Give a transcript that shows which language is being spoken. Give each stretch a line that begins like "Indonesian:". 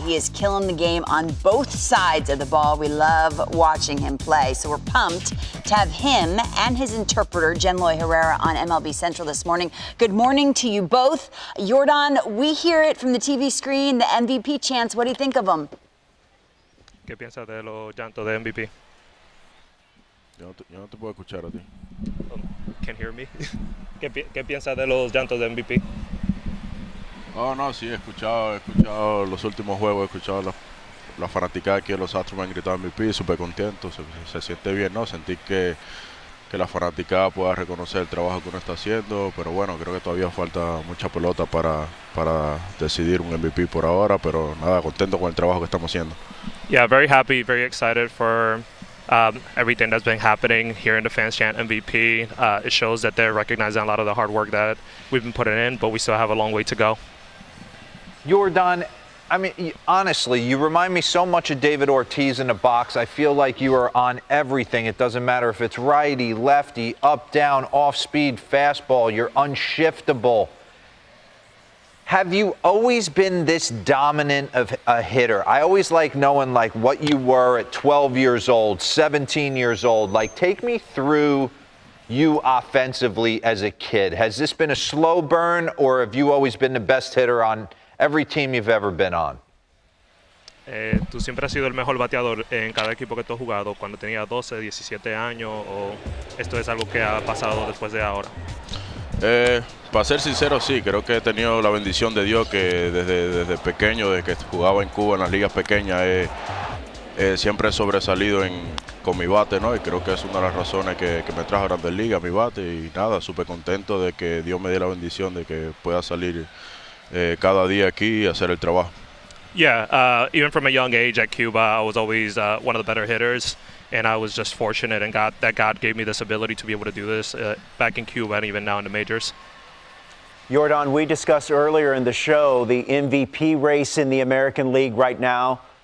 English: He is killing the game on both sides of the ball. We love watching him play. So we're pumped to have him and his interpreter, Jenloy Herrera, on MLB Central this morning. Good morning to you both. Yordan, we hear it from the TV screen, the MVP chants. What do you think of them?
Spanish: ¿Qué piensas de los llantos de MVP? Yo no te puedo escuchar a ti.
English: Can't hear me.
Spanish: ¿Qué piensas de los llantos de MVP? Oh, no, sí, he escuchado los últimos juegos, he escuchado la fanaticada aquí de los Astros me han gritado MVP, súper contento, se siente bien, ¿no? Sentir que la fanaticada pueda reconocer el trabajo que uno está haciendo, pero bueno, creo que todavía falta mucha pelota para decidir un MVP por ahora, pero nada, contento con el trabajo que estamos haciendo.
English: Yeah, very happy, very excited for everything that's been happening here in the fans chant MVP. It shows that they're recognizing a lot of the hard work that we've been putting in, but we still have a long way to go. Yordan, I mean, honestly, you remind me so much of David Ortiz in the box. I feel like you are on everything. It doesn't matter if it's righty, lefty, up, down, off speed, fastball. You're unshiftable. Have you always been this dominant of a hitter? I always like knowing like what you were at 12 years old, 17 years old. Like, take me through you offensively as a kid. Has this been a slow burn, or have you always been the best hitter on every team you've ever been on?
Spanish: ¿Tú siempre has sido el mejor bateador en cada equipo que tú has jugado cuando tenías 12, 17 años, o esto es algo que ha pasado después de ahora? Para ser sincero, sí, creo que he tenido la bendición de Dios que desde pequeño, desde que jugaba en Cuba en las ligas pequeñas, siempre he sobresalido con mi bate, ¿no? Y creo que es una de las razones que me trajo a Grandes Ligas, mi bate, y nada, súper contento de que Dios me dé la bendición de que pueda salir cada día aquí y hacer el trabajo.
English: Yeah, even from a young age at Cuba, I was always one of the better hitters, and I was just fortunate and God gave me this ability to be able to do this back in Cuba and even now in the majors. Yordan, we discussed earlier in the show the MVP race in the American League right now.